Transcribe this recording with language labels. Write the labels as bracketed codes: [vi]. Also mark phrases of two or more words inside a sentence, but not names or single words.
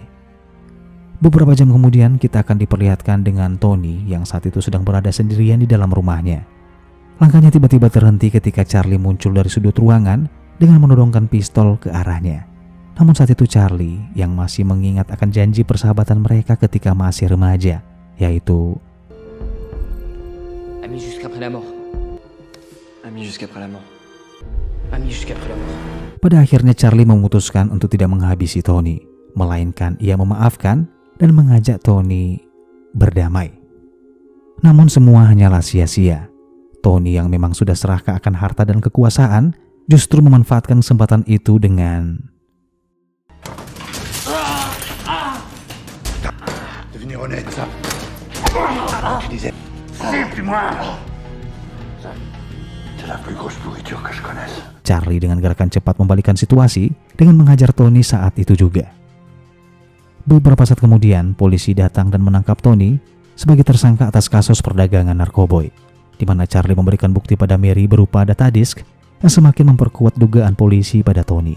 [id] Beberapa jam kemudian kita akan diperlihatkan dengan Tony yang saat itu sedang berada sendirian di dalam rumahnya. Langkahnya tiba-tiba terhenti ketika Charlie muncul dari sudut ruangan dengan menodongkan pistol ke arahnya. Namun saat itu Charlie yang masih mengingat akan janji persahabatan mereka ketika masih remaja, yaitu [fr] Amis jusqu'après la mort. Amis jusqu'après la mort. Amis jusqu'après la mort. [id] pada akhirnya Charlie memutuskan untuk tidak menghabisi Tony, melainkan ia memaafkan dan mengajak Tony berdamai. Namun semua hanyalah sia-sia. Tony yang memang sudah serakah akan harta dan kekuasaan justru memanfaatkan kesempatan itu dengan [fr] Devenir honnête, ça. Tu disais. Suis-moi. C'est la plus grosse pourriture que je connaisse. [id] Charlie dengan gerakan cepat membalikan situasi dengan menghajar Tony saat itu juga. Beberapa saat kemudian, polisi datang dan menangkap Tony sebagai tersangka atas kasus perdagangan narkoboy, di mana Charlie memberikan bukti pada Mary berupa [en] data disk [id] yang semakin memperkuat dugaan polisi pada Tony.